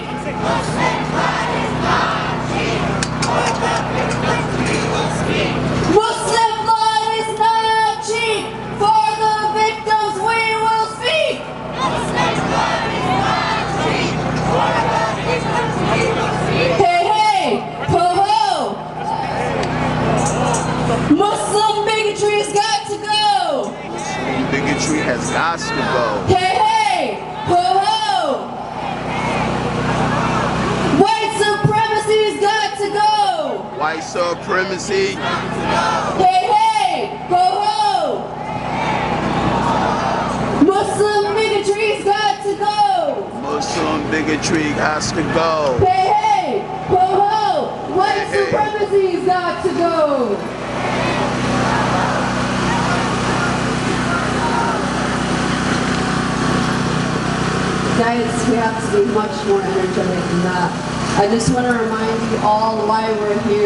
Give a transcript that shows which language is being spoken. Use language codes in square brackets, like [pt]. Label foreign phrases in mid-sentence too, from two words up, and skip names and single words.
[en] Muslim blood is not cheap. For the victims we will speak. Muslim blood is not cheap. For the victims we will speak. Muslim blood is not cheap. For the victims we will speak. Hey, hey, ho, ho. Muslim bigotry has got to go. Muslim bigotry has got to go. Hey, hey, ho, ho. White supremacy has got to go. White supremacy. Hey, hey, ho, ho. Muslim bigotry has got to go. Muslim bigotry has to go. Hey, hey, ho, ho. White supremacy has got to go. Guys, we have to be much more energetic than that. I just want to remind you all why we're here.